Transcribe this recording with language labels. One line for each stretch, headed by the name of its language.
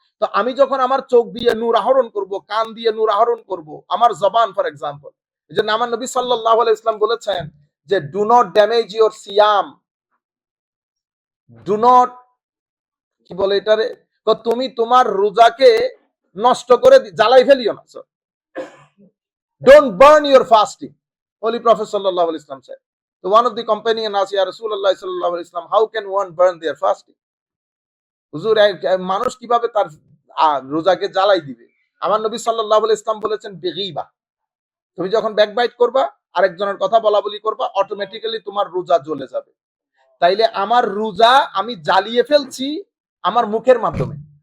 Bangla: তো আমি যখন আমার চোখ দিয়ে নূর আহরণ করব, কান দিয়ে নূর আহরণ করব, আমার জবান,
English: for example,
Bangla: এই জন্য আমার নবী সাল্লাল্লাহু আলাইহি ওয়াসাল্লাম বলেছেন যে
English: do not damage your সিয়াম, do not,
Bangla: কি বলে এটারে, তুমি তোমার রোজাকে নষ্ট করে জ্বালাই ফেলিও না।
English: Don't burn your fasting, holy prophet সাল্লাল্লাহু আলাইহি ওয়াসাল্লাম said. So one of the companion asked, Ya Rasulullah sallallahu alaihi wasallam, how can one burn their fasting?
Bangla: হুজুর, মানুষ কিভাবে তার রোজাকে জ্বালাই দিবে? আমার নবী সাল্লাল্লাহু আলাইহি ওয়াসাল্লাম বলেছেন বিগীবা, তুমি যখন ব্যাকবাইট করবা, আরেকজনের কথা বলা বলি করবা, অটোমেটিক্যালি তোমার রোজা জ্বলে যাবে। তাইলে আমার রোজা আমি জ্বালিয়ে ফেলছি আমার মুখের মাধ্যমে।